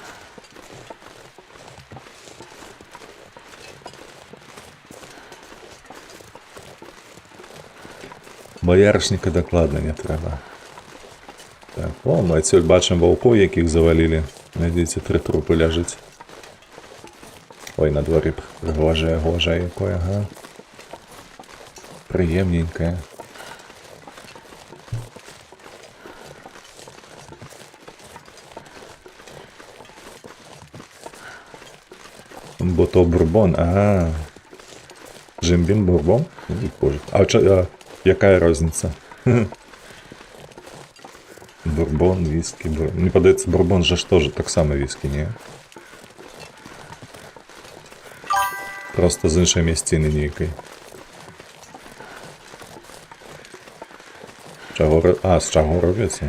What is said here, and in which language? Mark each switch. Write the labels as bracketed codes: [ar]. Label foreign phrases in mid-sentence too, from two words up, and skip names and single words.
[be] Баярышніка дакладна не трэба. Так, о, мы адсюль бачым ваўкоў, якіх завалілі. Надзіце, 3 трупы ляжыць. Ой, на дворе гожае якое, ага. Прыемненькае. Бо то бурбон, ага. Джим-бім бурбон? Боже. А якая розніца? Бурбон, віскі, бурбон. Мне падаецца, бурбон же ж тоже таксама віскі, не? Просто з іншай мясціны нейкай. А, з чаго робіцца?